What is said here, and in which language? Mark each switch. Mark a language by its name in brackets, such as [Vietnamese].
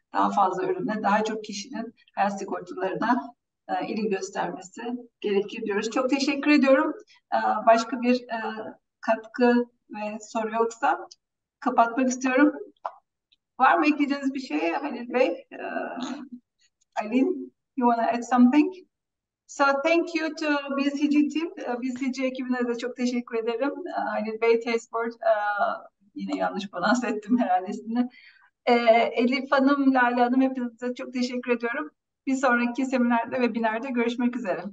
[Turkish] Daha fazla ürüne, daha çok kişinin hayat sigortalarına ilgi göstermesi gerekir diyoruz. Çok teşekkür ediyorum. Başka bir katkı ve soru yoksa kapatmak istiyorum. Var mı ekleyeceğiniz bir şey Halil Bey? [English] Aylin, you want to add something? So thank you to BCG team. [Turkish] BCG ekibine de çok teşekkür ederim. Halil Bey, Tesport, yine yanlış pronans ettim herhalde ismini. Elif Hanım, Lale Hanım, hepinize çok teşekkür ediyorum. Bir sonraki seminerde, webinerde görüşmek üzere.